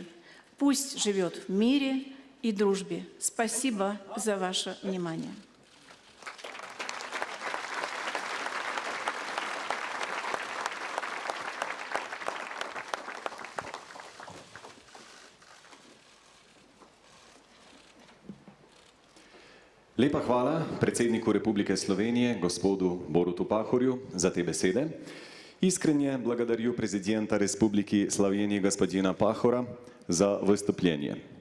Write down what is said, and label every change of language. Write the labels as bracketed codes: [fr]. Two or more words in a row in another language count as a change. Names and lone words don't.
[ru] Пусть живет в мире и дружбе. Спасибо за ваше внимание. [sl] Lepa hvala predsedniku Republike Slovenije, gospodu Borutu Pahorju, za te besede. [ru] Искренне благодарю президента Республики Словения господина Пахора за выступление.